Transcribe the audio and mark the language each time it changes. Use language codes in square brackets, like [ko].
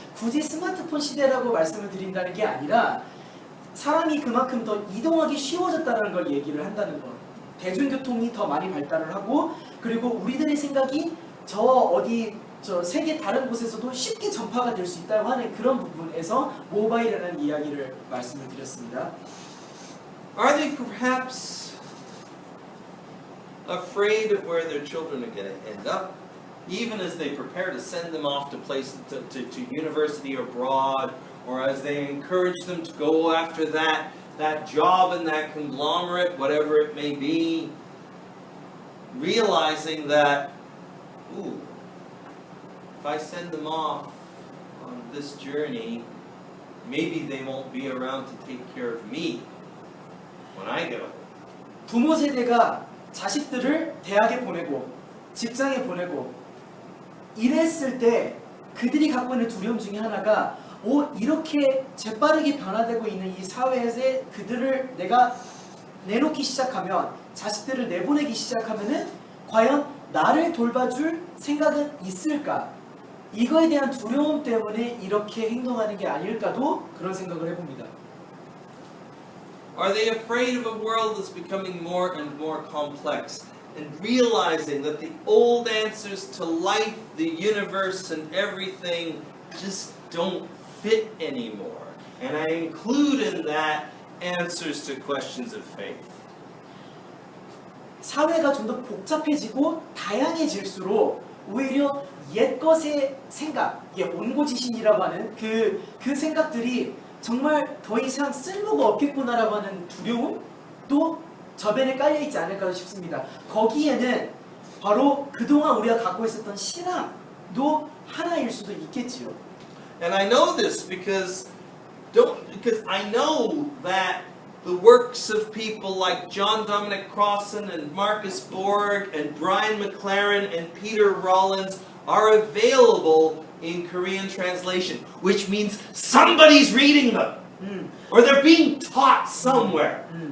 [ko] 굳이 스마트폰 시대라고 말씀을 드린다는 게 아니라 사람이 그만큼 더 이동하기 쉬워졌다는 걸 얘기를 한다는 거. 대중교통이 더 많이 발달을 하고 그리고 우리들의 생각이 저 세계 다른 곳에서도 쉽게 전파가 될 수 있다고 하는 그런 부분에서 모바일이라는 이야기를 말씀을 드렸습니다. [en] Are they perhaps afraid of where their children are going to end up, even as they prepare to send them off to places to university or abroad, or as they encourage them to go after that? that job in that conglomerate, whatever it may be, realizing that, ooh, if I send them off on this journey, maybe they won't be around to take care of me when I get home. [ko] 부모 세대가 자식들을 대학에 보내고 직장에 보내고 이랬을 때 그들이 갖고 있는 두려움 중에 하나가 이렇게 재빠르게 변화되고 있는 이 사회에서 그들을 내가 내놓기 시작하면 자식들을 내보내기 시작하면은 과연 나를 돌봐줄 생각은 있을까? 이거에 대한 두려움 때문에 이렇게 행동하는 게 아닐까도 그런 생각을 해봅니다. [en] Are they afraid of a world that's becoming more and more complex and realizing that the old answers to life, the universe, and everything just don't fit anymore? And I include in that answers to questions of faith. [ko] 사회가 좀 더 복잡해지고 다양해질수록 오히려 옛 것의 생각, 온고지신이라고 하는 그 생각들이 정말 더 이상 쓸모가 없겠구나라고 하는 두려움도 저변에 깔려있지 않을까 싶습니다. 거기에는 바로 그동안 우리가 갖고 있었던 신앙도 하나일 수도 있겠지요. [en] And I know this because I know that the works of people like John Dominic Crossan and Marcus Borg and Brian McLaren and Peter Rollins are available in Korean translation, which means somebody's reading them, or they're being taught somewhere.